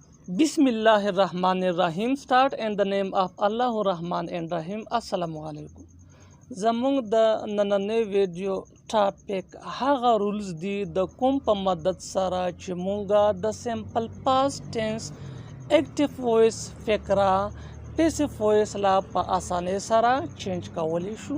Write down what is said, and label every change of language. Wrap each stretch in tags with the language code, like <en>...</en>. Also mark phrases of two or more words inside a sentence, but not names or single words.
<en>Bismillahirrahmanirrahim. Start in the name of Allah Rahman and Rahim.</en> <ar>السلام عليكم.</ar> <ps>زمونږ د نننۍ ویډیو ټاپک هغه رولز دي د کوم په مدد سره چې مونږه د</ps> <en>simple past tense active voice</en> <ps>فقره</ps> <en>passive voice</en> <ps>لا په اسانۍ سره چینج کولی شو.</ps>